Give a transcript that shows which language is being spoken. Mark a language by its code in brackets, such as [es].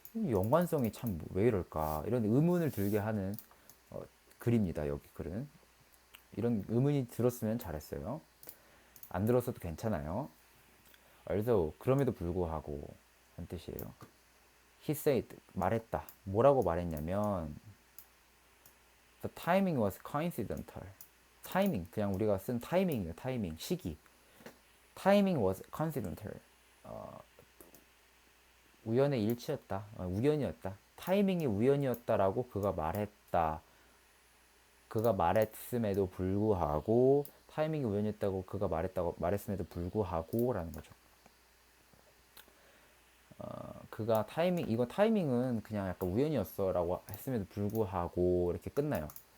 [ko] 연관성이 참 왜 이럴까 이런 의문을 들게 하는 글입니다. 여기 글은 이런 의문이 들었으면 잘했어요. 안 들었어도 괜찮아요. 그래서 그럼에도 불구하고 한 뜻이에요. [en] He said [ko] 말했다. 뭐라고 말했냐면 [en] The timing was coincidental. [ko] 타이밍 그냥 우리가 쓴 타이밍이에요. 타이밍 시기. [en] Timing was coincidental. [ko] 우연의 일치였다. 우연이었다. 타이밍이 우연이었다라고 그가 말했다. 그가 말했음에도 불구하고 타이밍이 우연이었다고 그가 말했음에도 불구하고라는 거죠. 그가 이거 타이밍은 그냥 약간 우연이었어라고 했음에도 불구하고 이렇게 끝나요.